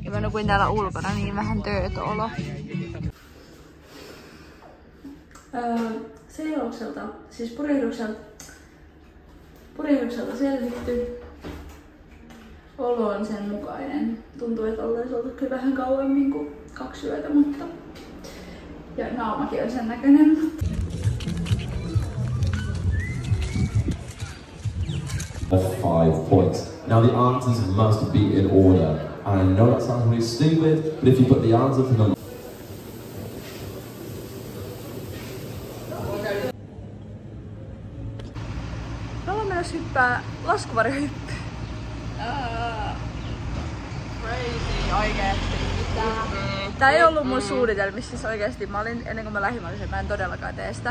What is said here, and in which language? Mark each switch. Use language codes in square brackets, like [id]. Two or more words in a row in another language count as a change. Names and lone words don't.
[fi] Ja mä nukuin täällä ulkona niin vähän tööt-olo. Seilaukselta, siis purjehdukselta selvitty. Olo on sen mukainen. Tuntuu, että ollaan oltu kyllä vähän kauemmin kuin 2 yötä, mutta... Ja naamakin on sen näköinen. [en] Of 5 points. Now the answers must be in order. And I know that sounds really stupid, but if you put the answer to the... [fi] Me ollaan menossa hyppää laskuvarjohyppy. Crazy, oikeesti. Tää ei ollut mun suunnitelmissa, siis oikeesti mä olin, ennen kuin mä lähdin, mä olin sen, mä en todellakaan tee sitä.